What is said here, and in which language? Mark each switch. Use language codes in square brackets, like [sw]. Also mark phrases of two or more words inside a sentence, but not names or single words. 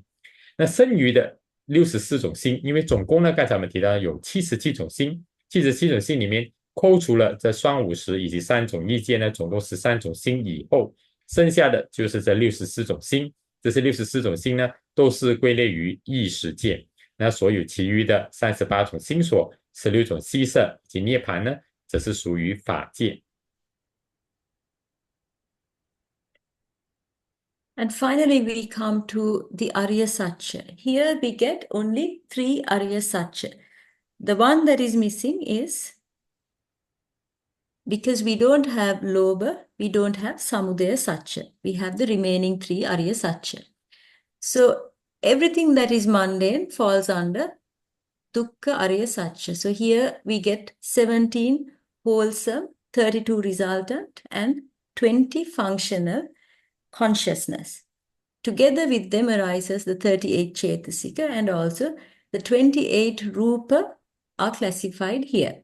[zh] 那剩余的64种心，因为总共呢，刚才我们提到有77种心，77种心里面扣除了这双五识以及3种意戒呢，总共13种心以后，剩下的就是这64种心。这些64种心呢，都是归类于意识戒。那所有其余的38种心所、16种细色以及涅槃呢，则是属于法界。 [en] And finally, we come to the [pi] ariya sacca. [en] Here we get only 3 [pi] ariya sacca. [en] The one that is missing is because we don't have lobha, we don't have [pi] samudaya sacca. [en] We have the remaining 3 [pi] ariya sacca. [en] So everything that is mundane falls under [pi] dukkha ariya sacca. [en] So here we get 17 wholesome, 32 resultant, and 20 functional consciousness. Together with them arises the 38 Cetasika, and also the 28 Rupa are classified here.